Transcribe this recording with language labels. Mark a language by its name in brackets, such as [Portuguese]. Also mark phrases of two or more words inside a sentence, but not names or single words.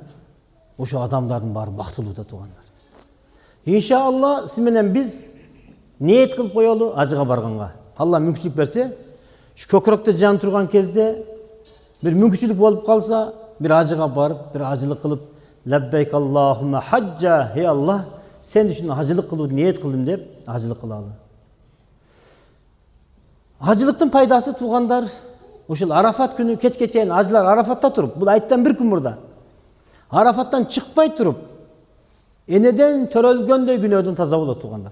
[Kyrgyz] Ошо адамдардын баары бактылуу да туугандар. Иншалла сиз менен биз ниет кылып коелу ажыга барганга. Алла мүмкүнчүлүк берсе, көкүрөктө жан турган кезде бир мүмкүнчүлүк болуп калса, бир ажыга барып, бир ажылык кылып, [Arabic] لبيك اللهم حجا، يا الله, [Kyrgyz] сен үчүн ажылык кылууну ниет кылдым деп, ажылык кылалы. Ажылыктын пайдасы туугандар, ушул Арафат күнү кечке чейин ажылар Арафатта туруп, бул айттан бир күн мурда. Арафаттан чыкпай туруп, энеден төрөлгөндөй күнөөдөн таза болот туугандар.